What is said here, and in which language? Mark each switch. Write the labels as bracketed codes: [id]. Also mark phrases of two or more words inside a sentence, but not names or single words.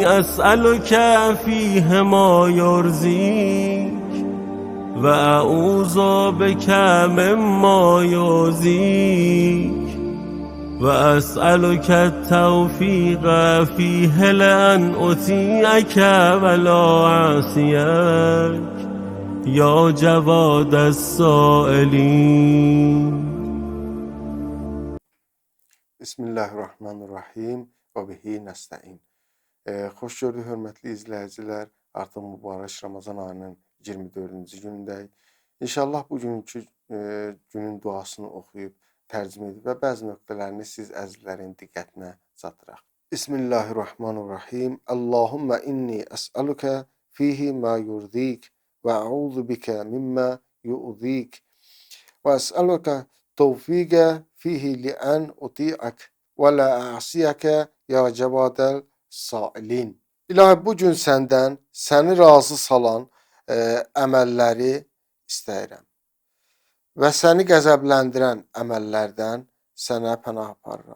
[ar] أسألك فيه ما يرضيك وأعوذ بك مما يؤذيك وأسألك التوفيق فيه لأن أطيعك ولا أعصيك یا جواد السائلین. بسم الله الرحمن الرحيم وبه نستعين. [az] Xoş gördük, hörmətli izləyicilər. Artıq mübarək Ramazan ayının 24-cü günündəyik. İnşallah bugünkü günün duasını oxuyub, tərcümə edib və bəzi nöqtələrini siz əzizlərin diqqətinə çatdıraq. [ar] بسم الله الرحمن الرحيم. اللهم إني أسألك فيه ما يرضيك وأعوذ بك مما يؤذيك وأسألك التوفيق فيه لأن أطيعك ولا أعصيك يا جواد السائلين. [az] İlahi, bugün səndən səni razı salan əməlləri istəyirəm və səni qəzəbləndirən əməllərdən sənə pənah aparıram.